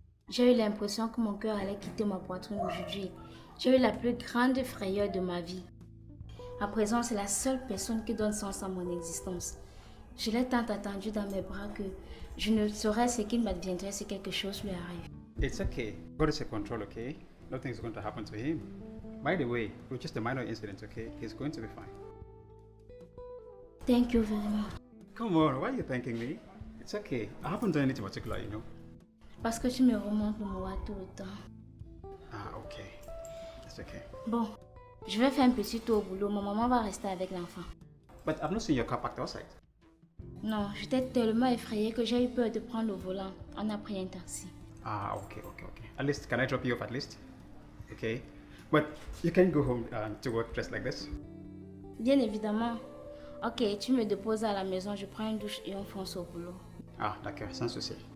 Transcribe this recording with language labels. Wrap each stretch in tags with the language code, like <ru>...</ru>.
<fr>J'ai eu l'impression que mon cœur allait quitter ma poitrine aujourd'hui. J'ai eu la plus grande frayeur de ma vie. À présent, c'est la seule personne qui donne sens à mon existence. Je l'ai tant attendu dans mes bras que je ne saurais ce qu'il m'adviendrait si quelque chose lui arrive.</fr> <en>It's okay. God is in control, okay? Nothing's going to happen to him. By the way, it was just a minor incident, okay? He's going to be fine. Thank you very much. Come on, why are you thanking me? It's okay. I haven't done anything particular, you know.</en> <fr>Parce que tu me remontes le moi tout le temps.</fr> <en>Ah, okay. It's okay.</en> <fr>Bon, je vais faire un petit tour au boulot. Ma maman va rester avec l'enfant.</fr> <en>But I've not seen your car parked outside.</en> <fr>Non, j'étais tellement effrayée que j'ai eu peur de prendre le volant. On a pris un taxi.</fr> <en>Ah, okay. At least, can I drop you off at least? Okay. But you can go home to work dressed like this.</en> <fr>Bien évidemment. Ok, tu me déposes à la maison, je prends une douche et on fonce au boulot. Ah, d'accord, sans souci.</fr>